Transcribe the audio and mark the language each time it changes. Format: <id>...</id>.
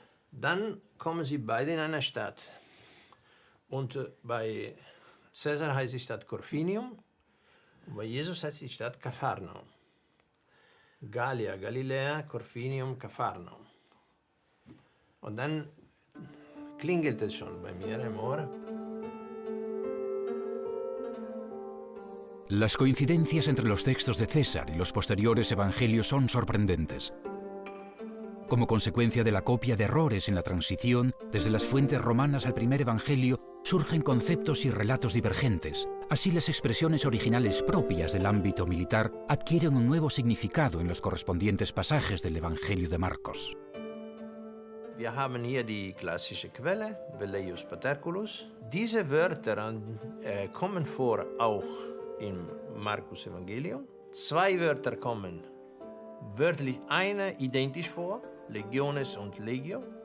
<de>Dann kommen sie beide in eine Stadt. Und bei Cäsar heißt die Stadt Corfinium, und bei Jesus heißt die Stadt Kapharnaum. Gallia, Galiläa, Corfinium, Kapharnaum. Und dann klingelt es schon bei mir im Ohr.</de> <es>Las coincidencias entre los textos de César y los posteriores evangelios son sorprendentes. Como consecuencia de la copia de errores en la transición, desde las fuentes romanas al primer evangelio, surgen conceptos y relatos divergentes. Así, las expresiones originales propias del ámbito militar adquieren un nuevo significado en los correspondientes pasajes del Evangelio de Marcos.</es> <de>Wir haben hier die klassische Quelle, Velleius Paterculus. Diese Wörter kommen vor auch im Markus Evangelium. 2 Wörter kommen wörtlich, eine identisch vor, Legiones und Legio.</de>